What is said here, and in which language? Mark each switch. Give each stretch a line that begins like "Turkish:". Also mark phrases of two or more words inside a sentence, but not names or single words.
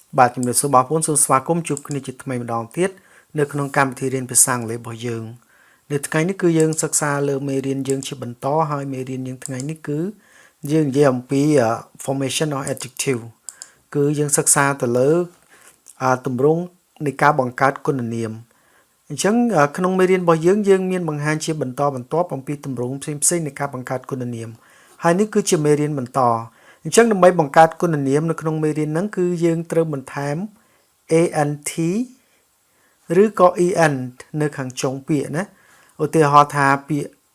Khmer: បាទជំរាបសួរបងប្អូនសូមស្វាគមន៍ជួបគ្នាជាថ្មីម្ដងទៀតនៅក្នុងកម្មវិធីរៀនភាសាអង់គ្លេសរបស់យើងនៅថ្ងៃនេះគឺយើងសិក្សាលើមេរៀន យើងជាបន្តហើយមេរៀនយើងថ្ងៃនេះគឺយើងនិយាយអំពី
English: formation of adjective
Khmer: គឺយើងសិក្សាទៅលើទម្រង់នៃការបង្កើតគុណនាមអញ្ចឹងក្នុងមេរៀនរបស់យើងមានបង្ហាញជាបន្តបន្ទាប់អំពីទម្រង់ផ្សេងៗនៃការបង្កើតគុណនាមហើយនេះគឺជាមេរៀនបន្តអញ្ចឹងដើម្បីបង្កើតគុណនាមនៅក្នុងមេរៀនហ្នឹងគឺយើងត្រូវបន្ថែម ant ឬក៏ en នៅខាងចុងពាក្យណាឧទាហរណ៍ថាពាក្យ